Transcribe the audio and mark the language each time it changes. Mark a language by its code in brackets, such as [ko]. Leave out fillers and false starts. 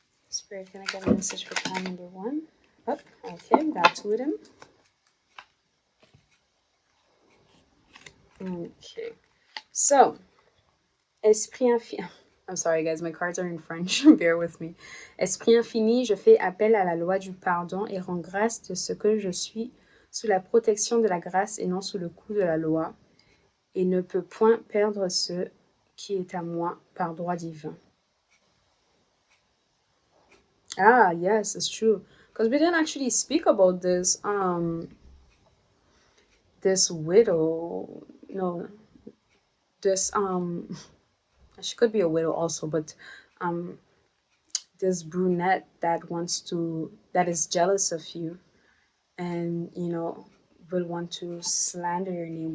[en] Spirit, can I get a message for pile number one? Oh, okay, we got two of them. Okay, so, [fr] Esprit infini. [en] I'm sorry, guys, my cards are in French. Bear with me. [fr] Esprit infini, je fais appel à la loi du pardon et rends grâce de ce que je suis sous la protection de la grâce et non sous le coup de la loi, et ne peux point perdre ce qui est à moi par droit divin. [en] Ah, yes, it's true. Because we didn't actually speak about this widow. No, this she could be a widow also, but this brunette that is jealous of you, and will want to slander your name.